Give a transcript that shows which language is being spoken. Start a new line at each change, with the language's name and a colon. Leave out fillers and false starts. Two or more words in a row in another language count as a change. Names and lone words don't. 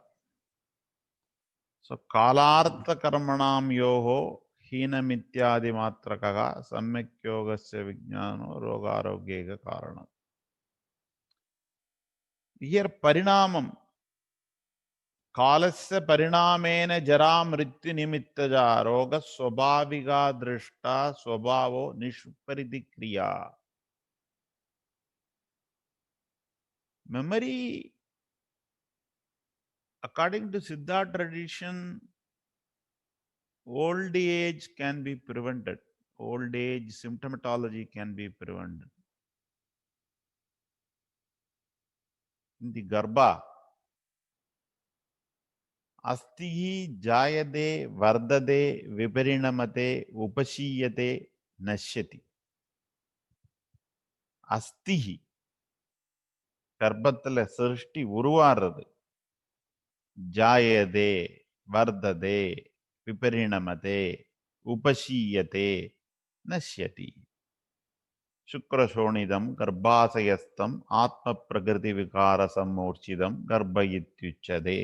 Sanskrit: So, कालार्थ कर्मणाम् योगो हीनमित्यादि मात्रकः सम्यक् योगस्य विज्ञानो रोग आरोग्यैक कारणम्.
English: Here, parinamam.
Sanskrit: कालस्य परिणामेन जरा मृत्यु निमित्तजा रोग स्वाभाविका दृष्टा स्वभावो निष्परिधिक्रिया.
English: Memory, according to Siddha tradition, old age can be prevented. Old age symptomatology can be prevented. In the Garbha,
Sanskrit: अस्तिः जायते वर्धते विपरिणमते उपशीयते नश्यति.
Tamil: अस्तिः கர்ப்பத்துல சிருஷ்டி உருவாறது.
Sanskrit: जायते वर्धते विपरिणमते उपचीयते नश्यति. शुक्रशोणितं गर्भाशयस्थम् आत्म प्रकृति विकार सम्मूर्छितम् गर्भ इत्युच्यते.